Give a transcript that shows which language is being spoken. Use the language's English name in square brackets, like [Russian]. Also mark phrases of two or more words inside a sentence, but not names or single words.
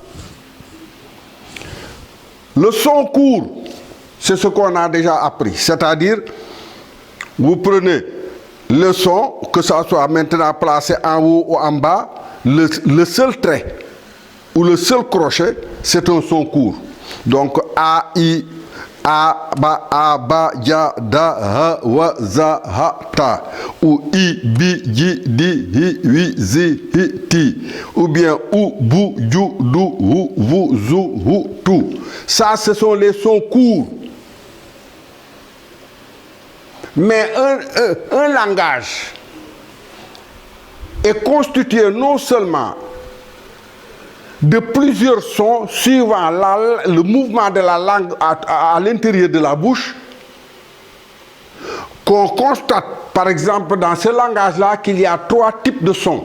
[French] Le son court, c'est ce qu'on a déjà appris. C'est-à-dire, vous prenez le son, que ça soit maintenant placé en haut ou en bas, le seul trait ou le seul crochet, c'est un son court. Donc, A, I, A, Ba, Ja, Da, Ha, Wa, Za, Ha, Ta. Ou I, Bi, Ji, Di, Hi, Wi, Zi, Hi, Ti. Ou bien Ou, Bu, Ju, Du, Hu, Vu, Zu, Hu, Tu. Ça, ce sont les sons courts. Mais un langage est constitué non seulement de plusieurs sons suivant le mouvement de la langue à l'intérieur de la bouche, qu'on constate par exemple dans ce langage-là qu'il y a 3 types de sons.